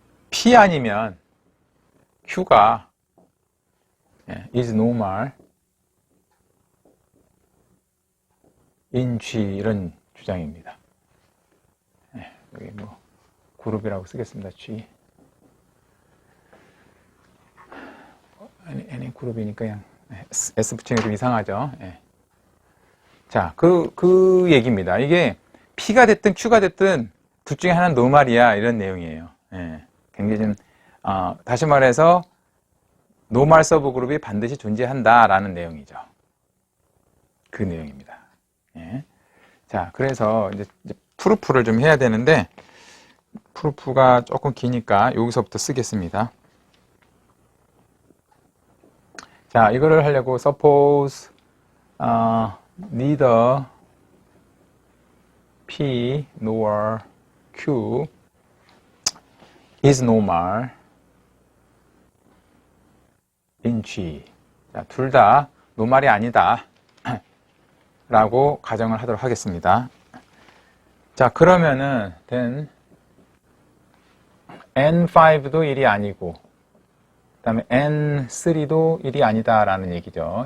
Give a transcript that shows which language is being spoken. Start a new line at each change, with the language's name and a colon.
Korean: P 아니면 Q가
English: is normal in G
Korean: 이런 주장입니다. 여기 뭐 그룹이라고 쓰겠습니다. G N이 그룹이니까 그냥 S 붙이는 게 좀 이상하죠. 자, 그 얘기입니다. 이게 P가 됐든 Q가 됐든 둘 중에 하나는 노말이야 이런 내용이에요. 굉장히 좀 다시 말해서 노말 서브 그룹이 반드시 존재한다라는 내용이죠. 그 내용입니다. 자, 그래서 이제 프루프를 좀 해야 되는데 프루프가 조금 기니까 여기서부터 쓰겠습니다. 자, 이거를 하려고
English: suppose neither P nor Q is normal in G.
Korean: 자, 둘 다 노말이 아니다 라고 가정을 하도록 하겠습니다. 자, 그러면은 then N5도 1이 아니고 그 다음에 N3도 1이 아니다 라는 얘기죠.